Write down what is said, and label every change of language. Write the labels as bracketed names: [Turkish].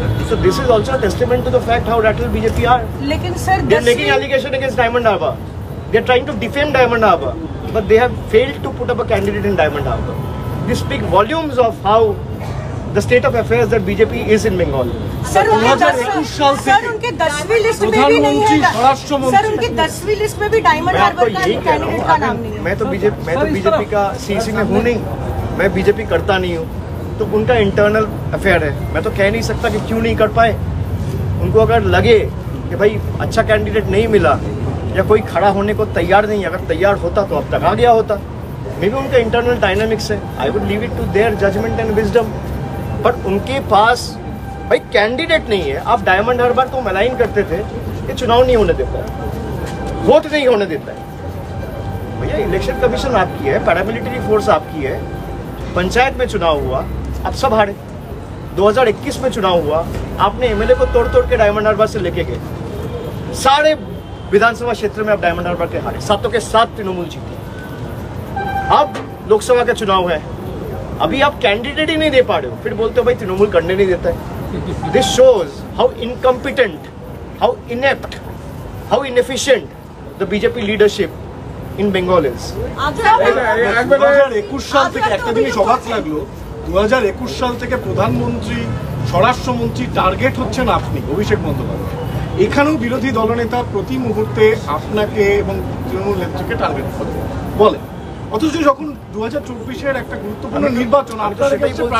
[English] So this is also a testament to the fact how rattled BJP are. [Hindi] लेकिन sir [English] They're making allegation against Diamond Harbour. They're trying to defame Diamond Harbour, but they have failed to put up a candidate in Diamond Harbour. This speaks volumes of how the state of affairs that BJP is in Bengal. [Hindi] Sir उनके 10वीं list में भी नहीं है। Sir उनकी 10वीं list में भी डायमंड हार्बर का कैंडिडेट का नाम नहीं है। मैं तो बीजेपी का सीसी में हूँ नहीं, मैं बीजेपी करता नहीं हूँ, तो उनका इंटरनल अफेयर है। मैं तो कह नहीं सकता कि क्यों नहीं कर पाए। उनको अगर लगे कि भाई अच्छा कैंडिडेट नहीं मिला या कोई खड़ा होने को तैयार नहीं, अगर तैयार होता तो अब तक आ गया होता। [English] maybe [Hindi] उनका इंटरनल डायनामिक्स है। [English] I would leave it to their judgement and wisdom. [Hindi] But उनके पास भाई कैंडिडेट नहीं है। आप डायमंड हार्बर तो अलाइन करते थे, ये चुनाव नहीं होने देता है, वोट नहीं होने देता है। भैया इलेक्शन कमीशन आपकी है, पैरामिलिट्री फोर्स आपकी है। पंचायत में चुनाव हुआ, आप सब हारे। 2021 में चुनाव हुआ, आपने एमएलए को तोड़ तोड़ के डायमंड हार्बर से लेके गए। सारे विधानसभा क्षेत्र में आप डायमंड हार्बर के हारे, 7 के 7 तृणमूल जीती। अब लोकसभा का चुनाव है, अभी आप कैंडिडेट ही नहीं दे पा रहे हो, फिर बोलते हो भाई तृणमूल करने नहीं देता है। [English] This shows how incompetent, how inept, how inefficient the BJP leadership in Bengal is. [Bangla] 2021 সাল থেকে একটা জিনিস অবাক লাগলো, 2021 সাল থেকে প্রধানমন্ত্রী, স্বরাষ্ট্রমন্ত্রী টার্গেট হচ্ছেন আপনি, অভিষেক বন্দ্যোপাধ্যায়। এখানেও বিরোধী দলনেতা প্রতি মুহূর্তে আপনাকে এবং তৃণমূল নেত্রীকে টার্গেট বলে, অথচ যখন 2024-এর একটা গুরুত্বপূর্ণ নির্বাচন আপনাদের কাছে